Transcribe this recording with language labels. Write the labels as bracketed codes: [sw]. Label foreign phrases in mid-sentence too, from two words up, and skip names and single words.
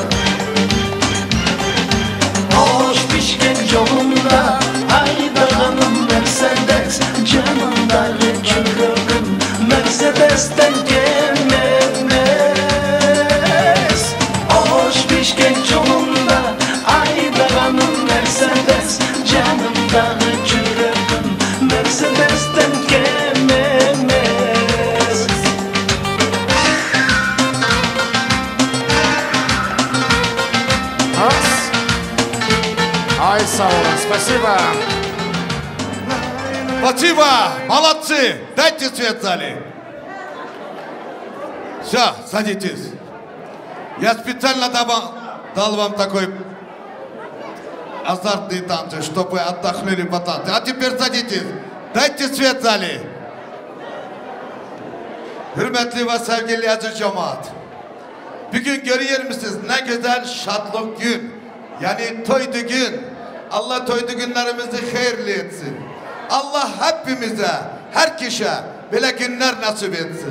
[tr] Hoş Bişkek yolunda Ayda hanım Mercedes Canımdağı çürüğüm Mercedes'ten gelmemez Hoş Bişkek yolunda Ayda hanım Mercedes Canımdağı çürüğüm Mercedes'ten gelmemez [ru] Ай, Саура, спасибо. Спасибо, молодцы. Дайте свет в зале. Все, садитесь. Я специально дал вам такой азартный танцы, чтобы отдохнули по танцу. А теперь садитесь. Дайте свет в зале. [tr] Hürmetli ve sevgili aziz cemaat. Bugün görüyor musunuz ne güzel şadlık gün. Yani toydu gün. Allah toydu günlerimizi hayırlı etsin. Allah hepimize, her kişiye böyle günler nasip etsin.